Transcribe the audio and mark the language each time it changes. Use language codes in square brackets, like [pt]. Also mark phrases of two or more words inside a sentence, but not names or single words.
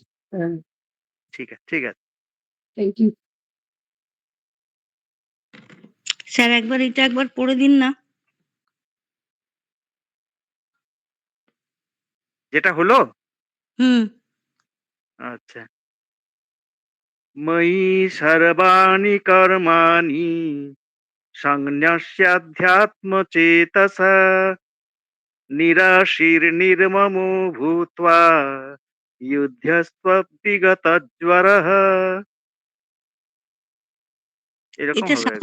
[bn] ঠিক আছে ঠিক আছে। [en] thank you. [bn] স্যার একবার এটা একবার পড়ে দিন না। যেটা হলো, হুম। [sa] আচ্ছা। ময়ি সর্বাণি কর্মাণি সংন্যস্যাধ্যাত্ম চেতসা নিরাশির্নির্মমো ভূত্বা যুধ্যস্ব বিগতজ্বরঃ। [bn] এরকম এটা হবে আর